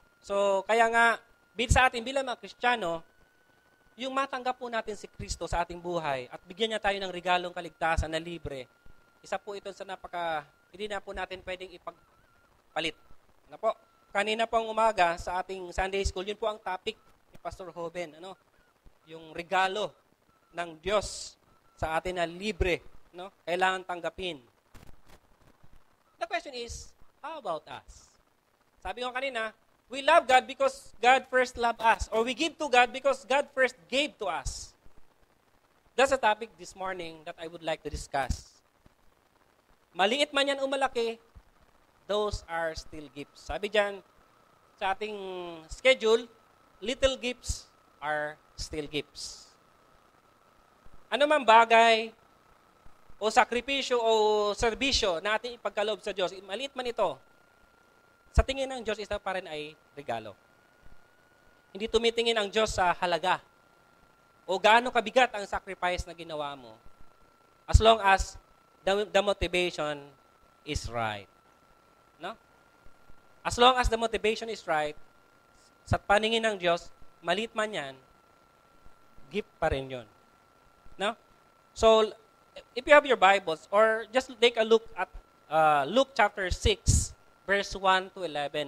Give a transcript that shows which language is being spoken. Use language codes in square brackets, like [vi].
[tl] So, kaya nga, sa atin bilang mga Kristiyano, yung matanggap po natin si Kristo sa ating buhay at bigyan niya tayo ng regalong kaligtasan na libre, isa po ito sa hindi na po natin pwedeng ipagpalit. Ano po? Kanina pong umaga sa ating Sunday School, yun po ang topic ni Pastor Hoben. Ano? Yung regalo ng Diyos sa atin na libre. No? Kailangan tanggapin. [en] The question is, how about us? [tl] Sabi ko kanina, [en] we love God because God first loved us. Or we give to God because God first gave to us. That's a topic this morning that I would like to discuss. [tl] Maliit man yan o malaki, [en] those are still gifts. [tl] Sabi dyan, sa ating [en] schedule, little gifts are still gifts. [tl] Ano man bagay o sakripisyo o serbisyo na ating ipagkaloob sa Diyos, maliit man ito, sa tingin ng Diyos, isa pa rin ay regalo. Hindi tumitingin ang Diyos sa halaga o gaano kabigat ang sacrifice na ginawa mo. [en] As long as the motivation is right. No? As long as the motivation is right, [tl] sa paningin ng Diyos, maliit man yan, gift pa rin yun. No? [en] So, if you have your Bibles, or just take a look at Luke chapter 6, verse 1 to 11.